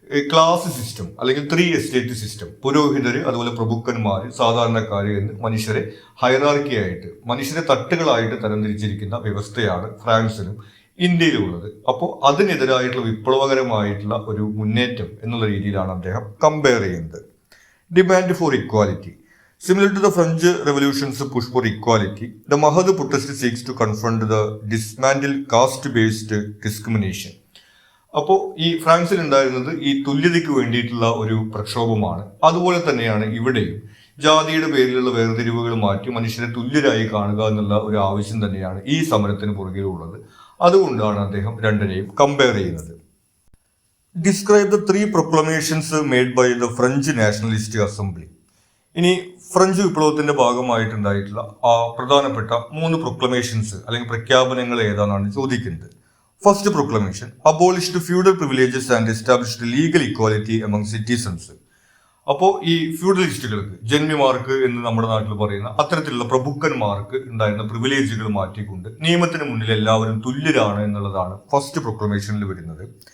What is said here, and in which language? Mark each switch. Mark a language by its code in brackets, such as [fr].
[ml] Class system അല്ലെങ്കിൽ 3 estate system, പുരോഹിതര്, അതുപോലെ പ്രഭുക്കന്മാർ, സാധാരണക്കാർ എന്ന് മനുഷ്യരെ ഹൈറാർക്കിയായിട്ട്, മനുഷ്യരെ തട്ടുകളായിട്ട് തരംതിരിച്ചിരിക്കുന്ന വ്യവസ്ഥയാണ് ഫ്രാൻസിലും ഇന്ത്യയിലും ഉള്ളത്. അപ്പോൾ അതിനെതിരായിട്ടുള്ള വിപ്ലവകരമായിട്ടുള്ള ഒരു മുന്നേറ്റം എന്നുള്ള രീതിയിലാണ് അദ്ദേഹം കമ്പയർ ചെയ്യുന്നത്. [en] Demand for equality. Similar to the French Revolution's push for equality, the Mahad protest seeks to confront the dismantle caste-based discrimination. [ml] അപ്പോൾ ഈ ഫ്രാൻസിൽ ഉണ്ടായിരുന്നത് ഈ തുല്യതയ്ക്ക് വേണ്ടിയിട്ടുള്ള ഒരു പ്രക്ഷോഭമാണ്. അതുപോലെ തന്നെയാണ് ഇവിടെയും ജാതിയുടെ പേരിലുള്ള വേർതിരിവുകൾ മാറ്റി മനുഷ്യരെ തുല്യരായി കാണുക എന്നുള്ള ഒരു ആവശ്യം തന്നെയാണ് ഈ സമരത്തിന് പുറകിലുള്ളത്. അതുകൊണ്ടാണ് അദ്ദേഹം രണ്ടിനെയും കമ്പയർ ചെയ്യുന്നത്. [en] Describe the 3 proclamations made by the French Nationalist Assembly. [ml] ഇനി ഫ്രഞ്ച് വിപ്ലവത്തിന്റെ ഭാഗമായിട്ടുണ്ടായിട്ടുള്ള പ്രധാനപ്പെട്ട 3 പ്രൊക്ലമേഷൻസ് അല്ലെങ്കിൽ പ്രഖ്യാപനങ്ങൾ ഏതാണെന്നാണ് ചോദിക്കുന്നത്. [en] First proclamation, abolished feudal privileges and established legal equality among citizens. [ml] അപ്പോൾ ഈ ഫ്യൂഡലിസ്റ്റുകൾക്ക്, ജന്മിമാർക്ക് എന്ന് നമ്മുടെ നാട്ടിൽ പറയുന്ന അത്തരത്തിലുള്ള പ്രഭുക്കന്മാർക്ക് ഉണ്ടായിരുന്ന പ്രിവിലേജുകൾ മാറ്റിക്കൊണ്ട് നിയമത്തിന് മുന്നിൽ എല്ലാവരും തുല്യരാണ് എന്നുള്ളതാണ് ഫസ്റ്റ് പ്രൊക്ലമേഷനിൽ വരുന്നത്.